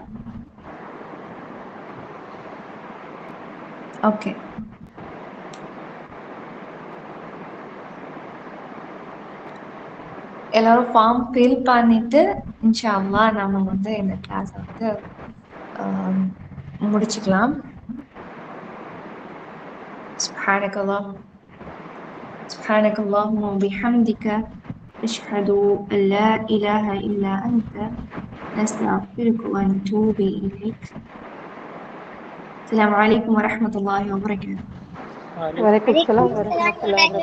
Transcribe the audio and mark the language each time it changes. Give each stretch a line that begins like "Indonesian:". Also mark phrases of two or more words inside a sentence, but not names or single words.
Tamil: ஓகே, எல்லாரும்
English: form fill
Tamil: பண்ணிட்டு
Arabic: إن شاء الله
Tamil: நம்ம வந்து இந்த கிளாஸ் வந்து முடிச்சுக்கலாம்.
Arabic: سبحانك اللهم وبحمدك أشهد أن لا إله إلا أنت نستغفرك ونتوب إليك. السلام عليكم ورحمة الله وبركاته. وعليكم السلام ورحمة الله